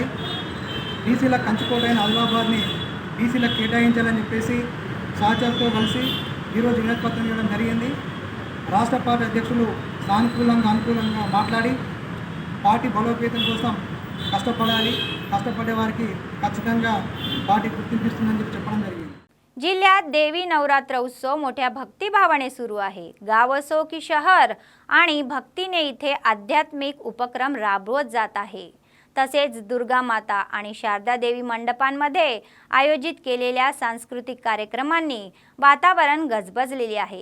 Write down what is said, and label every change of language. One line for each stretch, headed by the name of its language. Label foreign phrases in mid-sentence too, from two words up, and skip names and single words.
Telugu: BCలకు కంచుకోటైన ఆదిలాబాద్ని BCలకు కేటాయించాలని చెప్పేసి సహచరులతో కలిసి ఈరోజు వినతిపత్రం ఇవ్వడం జరిగింది. రాష్ట్ర పార్టీ అధ్యక్షులు అనుకూలంగా మాట్లాడి పార్టీ బలోపేతం కోసం కష్టపడాలి, కష్టపడే వారికి ఖచ్చితంగా పార్టీ గుర్తింపిస్తుందని చెప్పడం జరిగింది.
Marathi: जिल्ह्यात देवी नवरात्र उत्सव मोठ्या भक्तिभावाने सुरू आहे. गाव असो की शहर आणि भक्तीने इथे आध्यात्मिक उपक्रम राबवत जात आहे. तसेच दुर्गा माता आणि शारदा देवी मंडपांमध्ये आयोजित केलेल्या सांस्कृतिक कार्यक्रमांनी वातावरण गजबजलेले आहे.